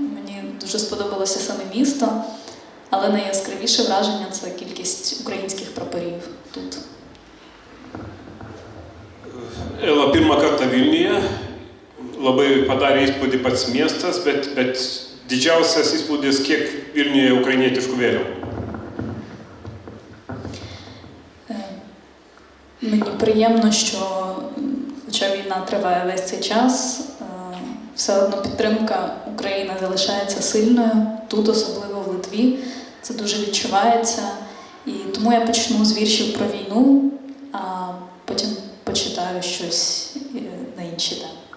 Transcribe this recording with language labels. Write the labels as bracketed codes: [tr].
[uk] Мені дуже сподобалося саме місто, але найяскравіше враження – це кількість українських прапорів тут. [lt] Ela pirmą kartą Vilniuje, labai padarė įspūdį pats miestas, bet didžiausias įspūdis, kiek Vilniuje ukrainietiškų vėliavų. [uk] Мені приємно, що, хоча війна триває весь цей час, все одно підтримка України залишається сильною, тут, особливо в Литві, це дуже відчувається. І тому я почну з віршів про війну, а потім почитаю щось на інші теми.